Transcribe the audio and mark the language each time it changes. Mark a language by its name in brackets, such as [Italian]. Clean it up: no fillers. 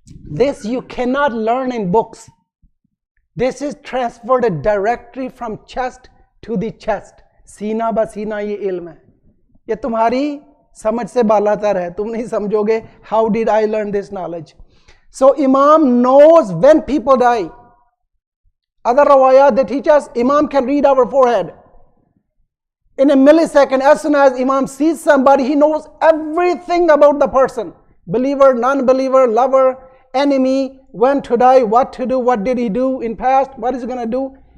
[English] This you cannot learn in books. This is transferred directly from chest to the chest. [Hindi] Sina ba sina ye ilm hai. ये तुम्हारी समझ से बालातर है, तुम नहीं समझोगे. [English] How did I learn this knowledge? So Imam knows when people die. Other rawayat, they teach us, Imam can read our forehead. In a millisecond, as soon as Imam sees somebody, he knows everything about the person. Believer, non-believer, lover, enemy, when to die, what to do, what did he do in past, what is he going to do.